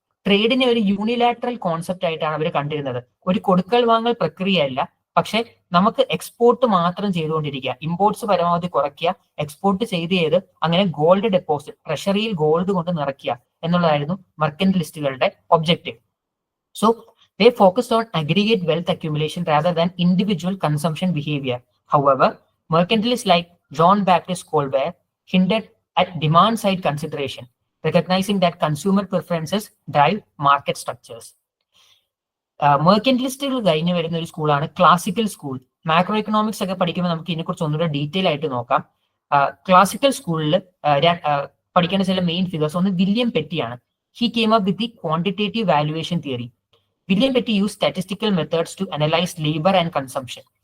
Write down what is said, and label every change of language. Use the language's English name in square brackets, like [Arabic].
[Malayalam] ട്രേഡിനെ ഒരു unilateral concept ആയിട്ടാണ് അവർ കണ്ടിരുന്നത്. ഒരു കൊടുക്കൽ വാങ്ങൽ പ്രക്രിയയല്ല, പക്ഷെ നമുക്ക് എക്സ്പോർട്ട് മാത്രം ചെയ്തുകൊണ്ടിരിക്കുക, ഇമ്പോർട്ട്സ് പരമാവധി കുറയ്ക്കുക, എക്സ്പോർട്ട് ചെയ്ത് അങ്ങനെ ഗോൾഡ് ഡെപ്പോസിറ്റ്, ട്രഷറിയിൽ ഗോൾഡ് കൊണ്ട് നിറയ്ക്കുക എന്നുള്ളതായിരുന്നു മെർക്കന്റിലിസ്റ്റുകളുടെ objective. [English] So they focused on aggregate wealth accumulation rather than individual consumption behavior. However, mercantilists like John Baptist Colbert hinted at demand-side consideration, recognizing that consumer preferences drive market structures. [Malayalam] മെർക്കന്റിലിസ്റ്റുകൾ കഴിഞ്ഞ് വരുന്ന ഒരു സ്കൂളാണ് classical school. Macro economics ഒക്കെ പഠിക്കുമ്പോൾ നമുക്ക് ഇതിനെക്കുറിച്ച് ഒന്നുകൂടെ detail ആയിട്ട് നോക്കാം. ക്ലാസിക്കൽ സ്കൂളിൽ പഠിക്കേണ്ട ചില മെയിൻ ഫിഗേഴ്സ്, ഒന്ന് William പെറ്റിയാണ്. [English] He came up with the quantitative valuation theory. William Petty use statistical methods to analyse labour and consumption.